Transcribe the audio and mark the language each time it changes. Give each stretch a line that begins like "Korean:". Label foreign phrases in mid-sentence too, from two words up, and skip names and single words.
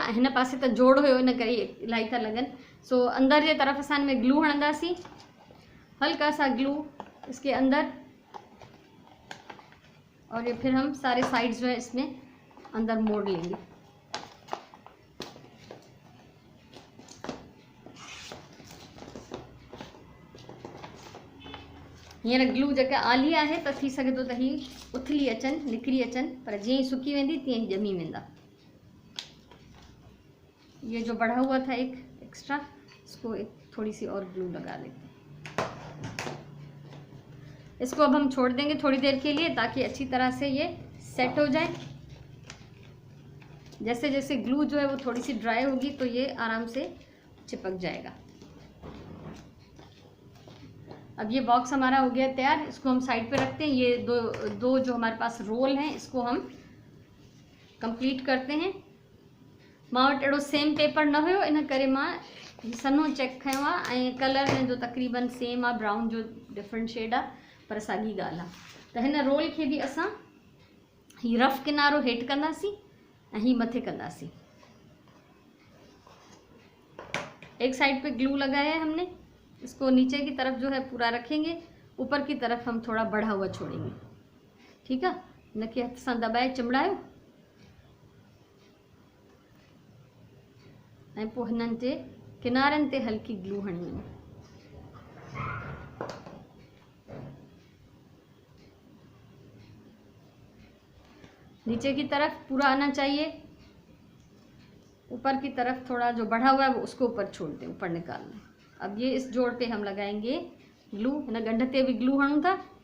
Sindhi: हिन पासे त जोड़ हुयो, इन करे इलाही था लॻनि। सो अंदर जे तरफ़ असां में ग्लू हणंदासीं,
Urdu: ہلکا سا گلو اس کے اندر، اور یہ پھر ہم سارے سائیڈز جو ہے اس میں اندر موڑ لیں گے.
Sindhi: हींअर ग्लू जेका आली आहे त थी सघे थो त ही उथली अचनि, निकिरी अचनि, पर जीअं ई सुकी वेंदी तीअं ही ॼमी वेंदा।
Urdu: یہ جو بڑھا ہوا تھا ایک ایکسٹرا، اس کو ایک تھوڑی سی اور گلو لگا دیتے ہیں. اس کو اب ہم چھوڑ دیں گے تھوڑی دیر کے لیے تاکہ اچھی طرح سے یہ سیٹ ہو جائے. جیسے جیسے گلو جو ہے وہ تھوڑی سی ڈرائی ہوگی تو یہ آرام سے چپک جائے گا. اب یہ باکس ہمارا ہو گیا تیار. اس کو ہم سائیڈ پہ رکھتے ہیں. یہ دو جو ہمارے پاس رول ہیں اس کو ہم کمپلیٹ کرتے ہیں.
Sindhi: मां वटि अहिड़ो सेम पेपर न हुयो, इन करे मां सन्हो चेक खयो आहे ऐं कलर में जो तक़रीबन सेम आहे, ब्राउन जो डिफरेंट शेड आहे, पर साॻी ॻाल्हि आहे। त हिन रोल खे बि असां ही रफ किनारो हेठि कंदासीं ऐं ही मथे कंदासीं।
Urdu: ایک سائیڈ پہ گلو لگایا ہے ہم نے، اس کو نیچے کی طرف جو ہے پورا رکھیں گے، اوپر کی طرف ہم تھوڑا بڑھا ہوا چھوڑیں گے. ٹھیک ہے,
Sindhi: इनके हथ सां दबाए चिमड़ायो ऐं पोइ हिननि जे किनारनि ते हल्की ग्लू हणी वञो।
Urdu: نیچے کی طرف پورا آنا چاہیے، اوپر کی طرف تھوڑا جو بڑھا ہوا ہے وہ اس کو اوپر چھوڑ دیں، اوپر نکال دیں. اب یہ اس جوڑ پہ ہم لگائیں گے گلو.
Sindhi: हिन गंढ ते भी ग्लू हणूं था।